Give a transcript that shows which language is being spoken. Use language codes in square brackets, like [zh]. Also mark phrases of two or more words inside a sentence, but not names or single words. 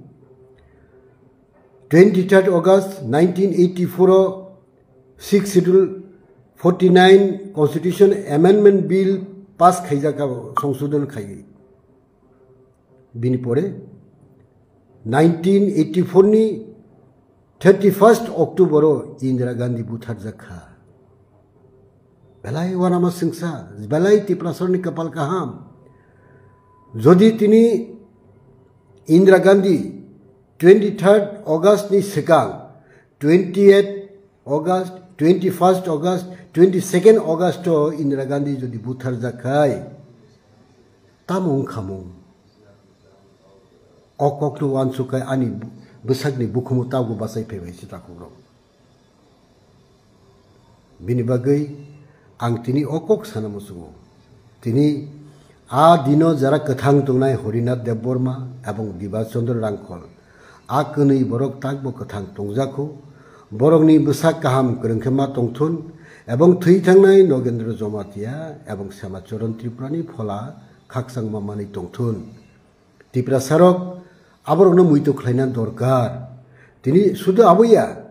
[en] 23rd August 1984 6 Schedule 49 Constitution Amendment Bill [trp] पास खाइजाका संशोधन खाइ बिनि परे 1984 नि [en] 31st October [trp] इंदिरा गांधी बुथारजाखा बेलाय वानामा सिंसा बेलाय तिप्रासारनि कपाल काहाम जदि तिनी इंदिरा गांधी [en] 23rd August [trp] नि सिगां [en] 28th August 21st August 22nd August [trp] इंदिरा गांधी जदि बुथारजाखाय तामुं खामुं अककनो वानसुखाय आनि बैसागनि बुखुमु तागु बासाय फैबायसि ताकुरो बिनि बागै आं तिनि अकक सानामुसु तिनि आ दिनो जरा कथां तंनाय हरिनाथ देवबर्मा एवं बिभास चंद्र रांखल आ कनै बरक ताकबो कथां तंजाखौ बरकनि बैसाग गाहाम गोरोंखेमा तंथुन एवं थै थांनाय नगेन्द्र जमातिया एवं श्यामाचरण त्रिपुरानि फला खाकसां मामानि तंथुन तिप्रासारक आबरनो मुइतो खलायना दरकार तिनि सुदु आबैया